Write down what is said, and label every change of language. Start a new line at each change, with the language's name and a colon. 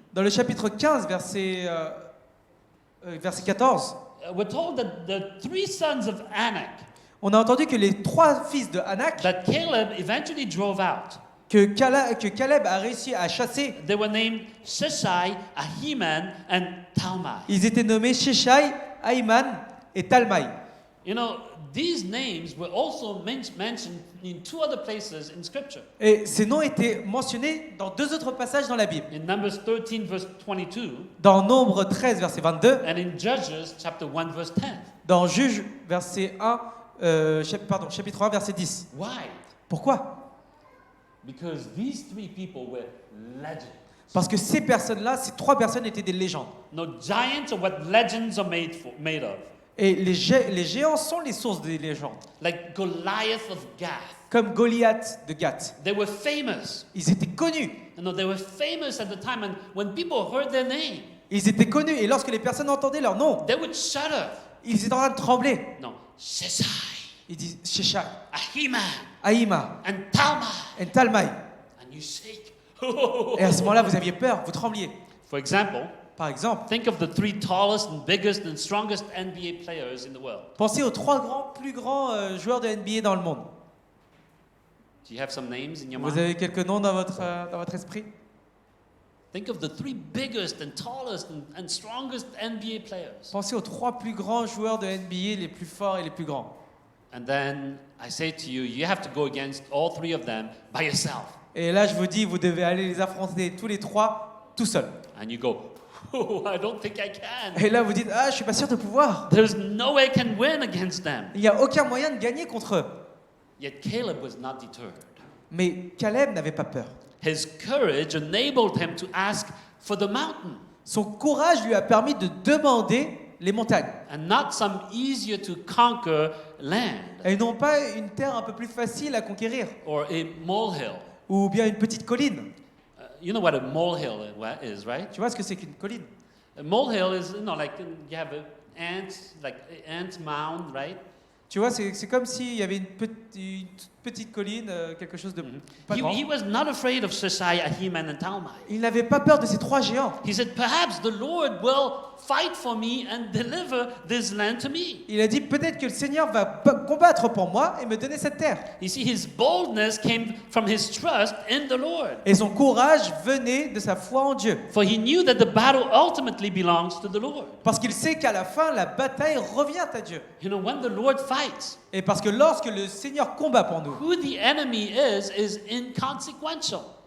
French: Dans le chapitre 15, verset 14,
English: we're told that the three sons of Anak
French: on a entendu que les trois fils de Anak,
English: that Caleb eventually drove out,
French: que Caleb a réussi à chasser,
English: they were named Sheshai, Ahiman, and Talmai.
French: ils étaient nommés Sheshai, Ahiman et Talmai.
English: You know, these names were also mentioned in two other places in Scripture.
French: Et ces noms étaient mentionnés dans deux autres passages dans la Bible.
English: In Numbers 13, verse 22,
French: Dans Nombre 13, verset 22,
English: and in Judges, chapter 1, verse 10.
French: dans Juge, chapitre 1, verset 10.
English: Why?
French: Pourquoi?
English: Because these three people were legends.
French: Parce que ces personnes-là, ces trois personnes étaient des légendes.
English: No, giants are what legends are made of.
French: Et les géants sont les sources des légendes.
English: Like Goliath of Gath.
French: Comme Goliath de Gath.
English: They were famous.
French: Ils étaient connus.
English: You know, they were famous at the time, and when people heard their name,
French: Ils étaient connus. Et lorsque les personnes entendaient leur nom,
English: they would shudder.
French: ils étaient en train de trembler.
English: No, Sheshai,
French: Ils disent Sheshai,
English: Ahiman,
French: Aïma
English: and Talmai.
French: et Talmai.
English: And you shake.
French: Et à ce moment-là, vous aviez peur, vous trembliez.
English: For example,
French: Par exemple,
English: think of the 3 tallest and biggest and strongest NBA players in the world.
French: pensez aux 3 plus grands joueurs de NBA dans le monde.
English: Do you have some names in your
French: Vous
English: mind?
French: avez quelques noms dans votre esprit?
English: Think of the 3 biggest and tallest and strongest NBA players.
French: Pensez aux 3 plus grands joueurs de NBA, les plus forts et les plus grands.
English: And then I say to you, you have to go against all 3 of them by yourself.
French: Et là, je vous dis, vous devez aller les affronter tous les 3 tout seul.
English: And you go, oh, I don't think I can.
French: Et là, vous dites, ah, je suis pas sûr de pouvoir.
English: There's no way I can win against them.
French: Il n'y a aucun moyen de gagner contre eux.
English: Yet Caleb was not deterred.
French: Mais Caleb n'avait pas peur.
English: His courage enabled him to ask for the mountain
French: Son courage lui a permis de demander les montagnes.
English: and not some easier to conquer land
French: Et non pas une terre un peu plus facile à conquérir.
English: or a molehill.
French: Ou bien une petite colline.
English: You know what a molehill is, right?
French: Tu vois ce que c'est qu'une colline?
English: A molehill is, like you have an ant mound, right?
French: Tu vois, c'est comme s'il y avait une toute petite colline, quelque chose de pas grand.
English: He was not afraid of Sheshai, Ahiman, and Talmai.
French: Il n'avait pas peur de ces 3 géants.
English: He said, perhaps the Lord will fight for me and deliver this land to me.
French: Il a dit, peut-être que le Seigneur va combattre pour moi et me donner cette terre.
English: You see, his boldness came from his trust in the Lord.
French: Et son courage venait de sa foi en Dieu.
English: For he knew that the battle ultimately belongs to the Lord.
French: Parce qu'il sait qu'à la fin, la bataille revient à Dieu.
English: You know, when the Lord fights,
French: Et parce que lorsque le Seigneur combat pour nous,
English: who the enemy is inconsequential.